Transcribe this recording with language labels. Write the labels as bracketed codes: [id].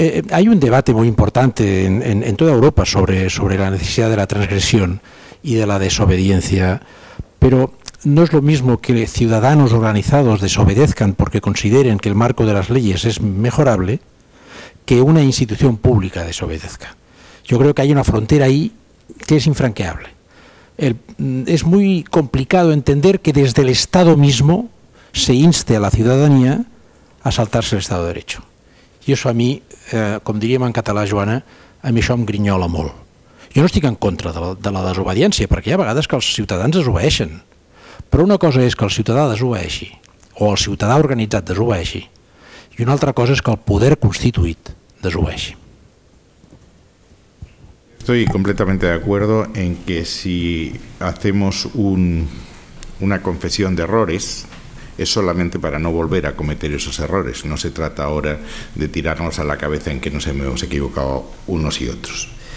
[es] Hay un debate muy importante en toda Europa sobre la necesidad de la transgresión y de la desobediencia, pero no es lo mismo que ciudadanos organizados desobedezcan porque consideren que el marco de las leyes es mejorable que una institución pública desobedezca. Yo creo que hay una frontera ahí que es infranqueable. Es muy complicado entender que desde el Estado mismo se inste a la ciudadanía a saltarse el Estado de Derecho. [ca] I això a mi, com diríem en català, Joana, a mi això em grinyola molt. Jo no estic en contra de la desobediència, perquè hi ha vegades que els ciutadans desobeeixen. Però una cosa és que el ciutadà desobeeixi, o el ciutadà organitzat desobeeixi, i una altra cosa és que el poder constituït desobeeixi. [es] Estoy completamente de acuerdo en que si hacemos una confesión de errores, es solamente para no volver a cometer esos errores. No se trata ahora de tirarnos a la cabeza en que nos hemos equivocado unos y otros.